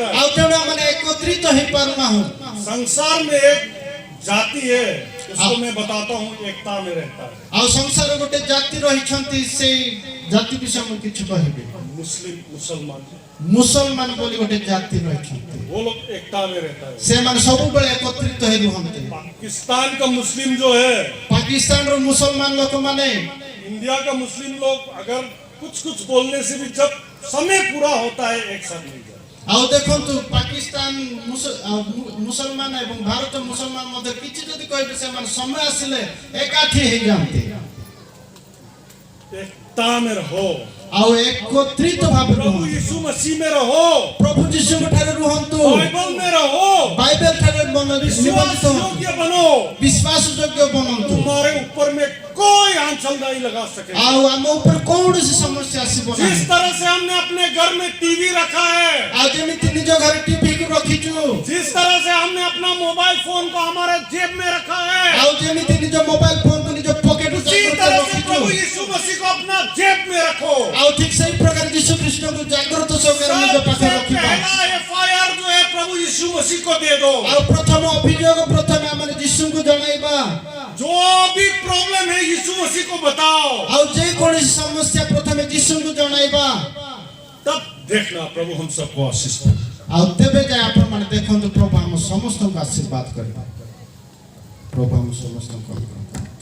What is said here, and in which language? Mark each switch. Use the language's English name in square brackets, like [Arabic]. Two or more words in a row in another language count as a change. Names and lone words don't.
[Odia] ଆଉ ତେଣୁ ଆମେ ଏକତ୍ରିତ ହେଇପାରୁନାହୁଁ। [Hindi] संसार में एक जाति है, उसको मैं बताता हूँ, एकता में रहता है। [Odia] ଆଉ ସଂସାର ଗୋଟେ ଜାତି ରହିଛନ୍ତି, ସେଇ ଜାତି ବିଷୟ ମୁଁ କିଛି କହିବି। [Hindi] मुस्लिम मुसलमान, [Odia] ମୁସଲମାନ ବୋଲି ଗୋଟେ ଜାତି ରହିଛନ୍ତି, [Hindi] वो लोग एकता में रहता है। [Odia] ସେମାନେ ସବୁବେଳେ ଏକତ୍ରିତ ହେଇ ରୁହନ୍ତି। [Hindi] पाकिस्तान का मुस्लिम जो है, [Odia] ପାକିସ୍ତାନର ମୁସଲମାନ ଲୋକମାନେ [Hindi] इंडिया का मुस्लिम लोग अगर कुछ कुछ बोलने से भी जब समय पूरा होता है एक साथ नहीं जाते। [Odia] ଆଉ ଦେଖନ୍ତୁ ପାକିସ୍ତାନ ମୁସଲମାନ ଏବଂ ଭାରତ ମୁସଲମାନ ମଧ୍ୟ କିଛି ଯଦି କହିବେ ସେମାନେ ସମୟ ଆସିଲେ ଏକାଠି ହେଇଯାଆନ୍ତି। [Hindi] एकता में रहो, [Odia] ଆଉ ଏକତ୍ରିତ ଭାବେ [Hindi] प्रभु [Odia] ରୁହନ୍ତୁ। [Hindi] यीशु मसीह में रहो, [Odia] ପ୍ରଭୁ ଯୀଶୁଙ୍କ ଠାରେ ରୁହନ୍ତୁ, [Hindi] बाइबल में रहो, [Odia] ବାଇବେଲ ଠାରେ [Hindi] विश्वास [Odia] ନିବନ୍ଧିତ ହୁଅନ୍ତୁ, [Hindi] योग्य बनो। [Odia] ବିଶ୍ୱାସ ଯୋଗ୍ୟ ବନନ୍ତୁ। [Hindi] तुम्हारे ऊपर में कोई आंचल नहीं लगा सके। [Odia] ଆଉ ଆମ ଉପରେ କୌଣସି ସମସ୍ୟା ଆସିବ [Hindi] जिस [Odia] ନାହିଁ। [Hindi] तरह से हमने अपने घर में टीवी रखा है, [Odia] ଆଉ ଯେମିତି ନିଜ ଘରେ ଟିଭି କୁ ରଖିଛୁ, [Hindi] जिस तरह से हमने अपना मोबाइल फोन को हमारे जेब में रखा है, [Odia] ଆଉ ଯେମିତି ନିଜ ମୋବାଇଲ ଫୋନ କୁ ନିଜ ପକେଟ [Hindi] उसी तरह से प्रभु यीशु मसीह को अपना जेब में रखो। [Odia] ଆଉ ଠିକ ସେଇ ପ୍ରକାର ଯୀଶୁ ଖ୍ରୀଷ୍ଟଙ୍କୁ ଜାଗ୍ରତ ସହକାରେ ନିଜ [Hindi] सबसे [Odia] ପାଖରେ ରଖିବା। [Hindi] पहला FIR जो है प्रभु यीशु मसीह को दे दो। [Odia] ଆଉ ପ୍ରଥମ ଅଭିଯୋଗ ପ୍ରଥମେ ଆମେ ଯୀଶୁଙ୍କୁ ଜଣାଇବା। [Hindi] जो भी प्रॉब्लम है यीशु मसीह को बताओ, [Odia] ଆଉ ଯେ କୌଣସି ସମସ୍ୟା ପ୍ରଥମେ ଯୀଶୁଙ୍କୁ ଜଣାଇବା। [Hindi] तब देखना प्रभु हम सबको आशीष दे। [Odia] ଆଉ ତେବେ ଯାଇ ଆପଣମାନେ ଦେଖନ୍ତୁ ପ୍ରଭୁ ଆମ ସମସ୍ତଙ୍କୁ ଆଶୀର୍ବାଦ କରିବେ। ପ୍ରଭୁ ଆମ ସମସ୍ତଙ୍କୁ